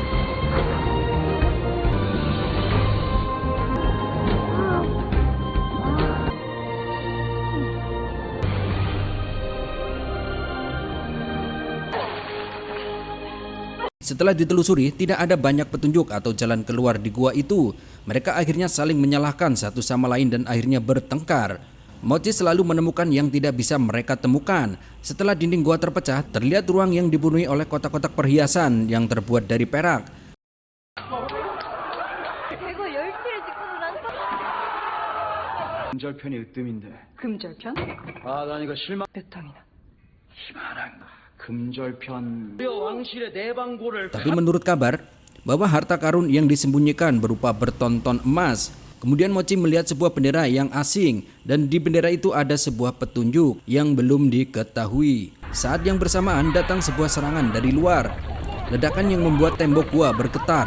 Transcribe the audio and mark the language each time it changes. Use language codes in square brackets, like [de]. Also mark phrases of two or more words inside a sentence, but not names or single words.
[id] Setelah ditelusuri, tidak ada banyak petunjuk atau jalan keluar di gua itu. Mereka akhirnya saling menyalahkan satu sama lain dan akhirnya bertengkar. Mochi selalu menemukan yang tidak bisa mereka temukan. Setelah dinding gua terpecah, terlihat ruang yang dipenuhi oleh kotak-kotak perhiasan yang terbuat dari perak. [ko] 금절편이 으뜸인데. 금절편? 아, 난 이거 실망. 몇 탕이나? 금절편. 왕실의 내방고를. [id] Tapi menurut kabar, bahwa harta karun yang disembunyikan berupa bertonton emas. Kemudian Mochi melihat sebuah bendera yang asing dan di bendera itu ada sebuah petunjuk yang belum diketahui. Saat yang bersamaan datang sebuah serangan dari luar. Ledakan yang membuat tembok gua bergetar.